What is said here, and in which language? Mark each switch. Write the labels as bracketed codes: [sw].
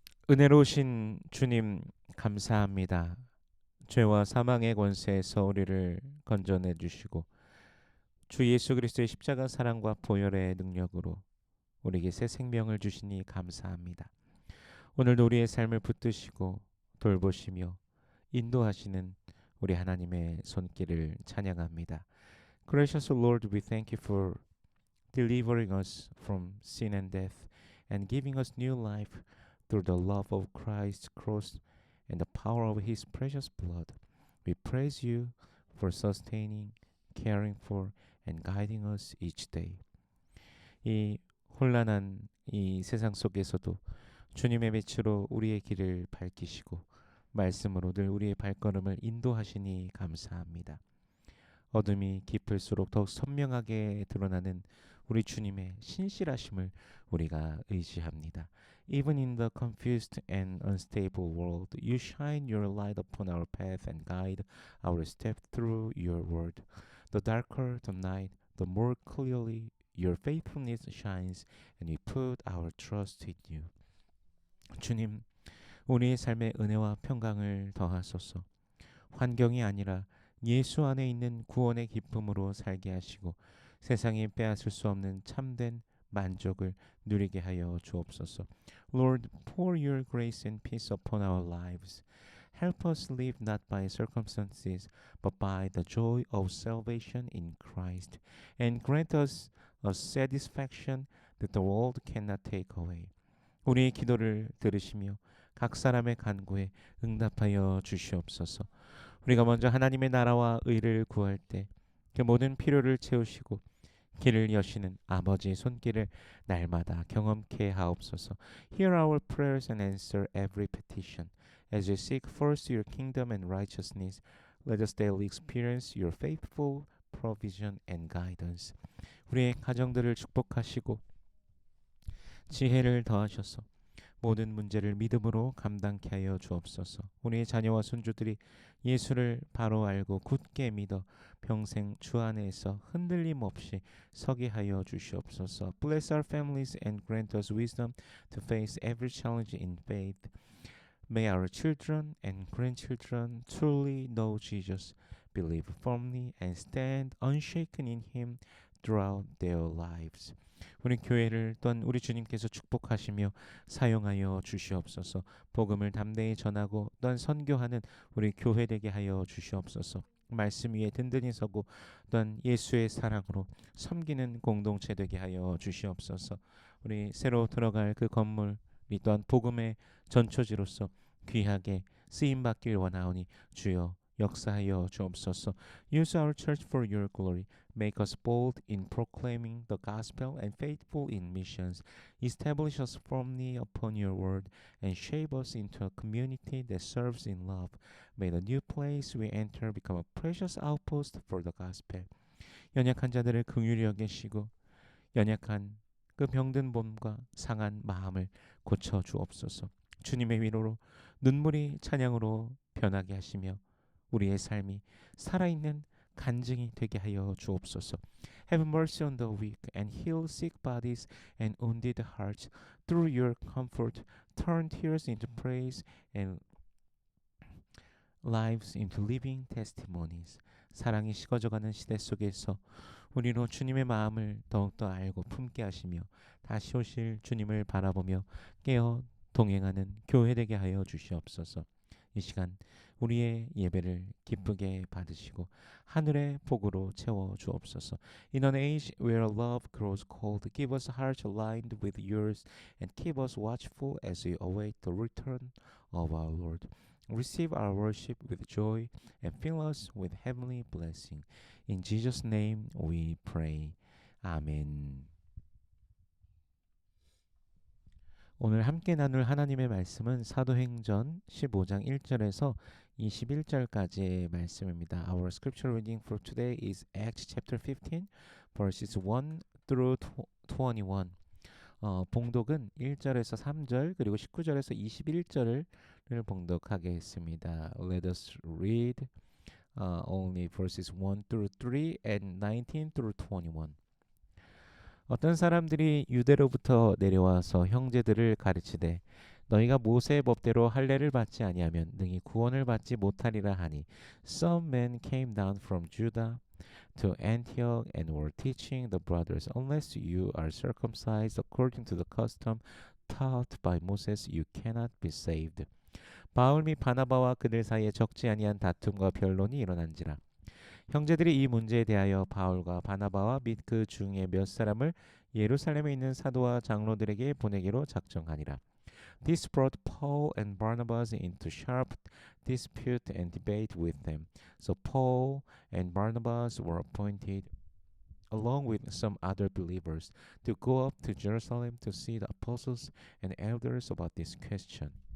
[ko] 은혜로우신 주님 감사합니다. 죄와 사망의 권세에서 우리를 건져내 주시고 주 예수 그리스도의 십자가 사랑과 보혈의 능력으로 우리에게 새 생명을 주시니 감사합니다. 오늘도 우리의 삶을 붙드시고 돌보시며 인도하시는 우리 하나님의 손길을 찬양합니다. [en] Gracious Lord, we thank you for delivering us from sin and death and giving us new life through the love of Christ's cross and the power of His precious blood. We praise you for sustaining, caring for, and guiding us each day. [ko] 이 혼란한 이 세상 속에서도 주님의 빛으로 우리의 길을 밝히시고 말씀으로 늘 우리의 발걸음을 인도하시니 감사합니다. 어둠이 깊을수록 더욱 선명하게 드러나는 우리 주님의 신실하심을 우리가 의지합니다. [en] Even in the confused and unstable world, you shine your light upon our path and guide our step through your word. The darker the night, the more clearly your faithfulness shines, and we put our trust in you. [ko] 주님, 우리의 삶에 은혜와 평강을 더하소서. 환경이 아니라 예수 안에 있는 구원의 기쁨으로 살게 하시고 세상이 빼앗을 수 없는 참된 만족을 누리게 하여 주옵소서. [en] Lord, pour your grace and peace upon our lives. Help us live not by circumstances, but by the joy of salvation in Christ, and grant us a satisfaction that the world cannot take away. [ko] 우리의 기도를 들으시며 각 사람의 간구에 응답하여 주시옵소서. 우리가 먼저 하나님의 나라와 의를 구할 때 그 모든 필요를 채우시고 길을 여시는 아버지의 손길을 날마다 경험케 하옵소서. [en] Hear our prayers and answer every petition. As we seek first your kingdom and righteousness, let us daily experience your faithful provision and guidance. [ko] 우리의 가정들을 축복하시고 지혜를 더하셔서 모든 문제를 믿음으로 감당케 하여 주옵소서. 우리의 자녀와 손주들이 예수를 바로 알고 굳게 믿어 평생 주 안에서 흔들림 없이 서게 하여 주시옵소서. [en] Bless our families and grant us wisdom to face every challenge in faith. May our children and grandchildren truly know Jesus, believe firmly, and stand unshaken in Him throughout their lives. [ko] 우리 교회를 또한 우리 주님께서 축복하시며 사용하여 주시옵소서. 복음을 담대히 전하고 또한 선교하는 우리 교회 되게 하여 주시옵소서. 말씀 위에 든든히 서고 또한 예수의 사랑으로 섬기는 공동체 되게 하여 주시옵소서. 우리 새로 들어갈 그 건물이 또한 복음의 전초지로서 귀하게 쓰임받길 원하오니 주여 역사하여 주옵소서. [en] Use our church for your glory. Make us bold in proclaiming the gospel and faithful in missions. Establish us firmly upon your word and shape us into a community that serves in love. May the new place we enter become a precious outpost for the gospel. [ko] 연약한 자들을 긍휼히 여기시고 연약한 그 병든 몸과 상한 마음을 고쳐 주옵소서. 주님의 위로로 눈물이 찬양으로 변하게 하시며 우리의 삶이 살아있는 간증이 되게 하여 주옵소서. [en] Have mercy on the weak and heal sick bodies and wounded hearts. Through your comfort, turn tears into praise and lives into living testimonies. [ko] 사랑이 식어져가는 시대 속에서 우리로 주님의 마음을 더욱더 알고 품게 하시며 다시 오실 주님을 바라보며 깨어 동행하는 교회 되게 하여 주시옵소서. 이 시간 우리의 예배를 기쁘게 받으시고 하늘의 복으로 채워 주옵소서. [en] In an age where love grows cold, give us hearts aligned with yours and keep us watchful as we await the return of our Lord. Receive our worship with joy and fill us with heavenly blessing. In Jesus' name we pray. 아멘. [ko] 오늘 함께 나눌 하나님의 말씀은 사도행전 15장 1절에서 21절까지의 말씀입니다. [en] Our scripture reading for today is Acts chapter 15 verses 1 through 21. [ko] 봉독은 1절에서 3절 그리고 19절에서 21절을 봉독하겠습니다. [en] Let us read only verses 1 through 3 and 19 through 21. [ko] 어떤 사람들이 유대로부터 내려와서 형제들을 가르치되 너희가 모세의 법대로 할례를 받지 아니하면 능히 구원을 받지 못하리라 하니 [en] Some men came down from Judah to Antioch and were teaching the brothers, unless you are circumcised according to the custom taught by Moses, you cannot be saved. [ko] 바울 및 바나바와 그들 사이에 적지 아니한 다툼과 변론이 일어난지라. 형제들이 이 문제에 대하여 바울과 바나바와 및 그 중에 몇 사람을 예루살렘에 있는 사도와 장로들에게 보내기로 작정하니라. [en] This brought Paul and Barnabas into sharp dispute and debate with them. So Paul and Barnabas were appointed, along with some other believers, to go up to Jerusalem to see the apostles and elders about this question.